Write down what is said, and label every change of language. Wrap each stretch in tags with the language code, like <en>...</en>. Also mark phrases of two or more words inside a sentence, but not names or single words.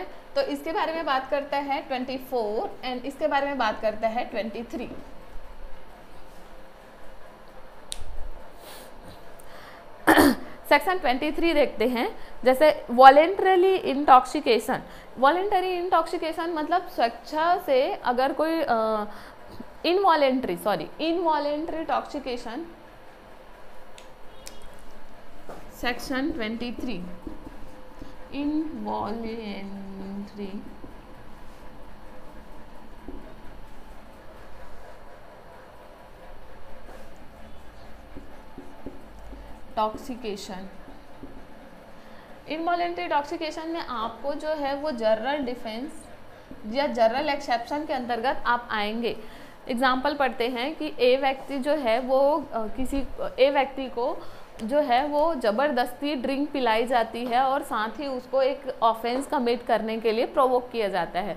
<hi>तो इसके बारे में बात करता है 24 एंड इसके बारे में बात करता है 23। सेक्शन 23 देखते हैं।</hi> <en>जैसे voluntarily intoxication. voluntary intoxication</en> <hi>मतलब स्वेच्छा से अगर कोई</hi> <en>involuntary toxication. Section 23 involuntary toxication. involuntary toxication</en> <hi>में आपको जो है वो</hi> <en>general defence</en> <hi>या</hi> <en>general exception</en> <hi>के अंतर्गत आप आएंगे। एग्जाम्पल पढ़ते हैं कि ए व्यक्ति जो है वो ए व्यक्ति को जो है वो ज़बरदस्ती ड्रिंक पिलाई जाती है और साथ ही उसको एक ऑफेंस कमिट करने के लिए प्रोवोक किया जाता है।</hi>